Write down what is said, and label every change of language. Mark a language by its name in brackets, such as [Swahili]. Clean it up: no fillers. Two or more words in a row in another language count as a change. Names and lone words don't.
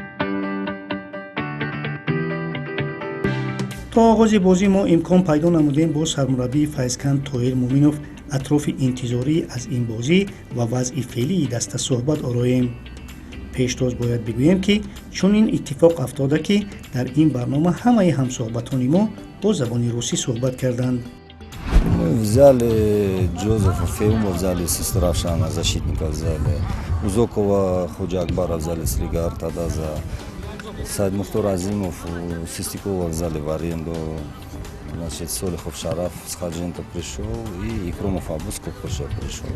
[Tajik] то оғози бозӣ мо имкон пайдо намудем бо сармураббии файзканд тоҳир муъминов атрофи интизорӣ аз ин бозӣ ва вазъи феълии даста суҳбат ороем. пештоз бояд бигӯем ки чунин иттифоқ афтода ки дар ин барнома ҳамаи ҳамсуҳбатони мо бо забони русӣ суҳбат карданд. [Russian] Взяли Джозефа Феума, взяли Сестру Равшана, защитника взяли, Узокова, Ходжа Акбара взяли с Лига Артадаза, Саидмухтор Азимов, Систикова взяли в аренду, значит, Солихов Шараф с Хаджинта пришел и Икромов Абус Кокпырша пришел.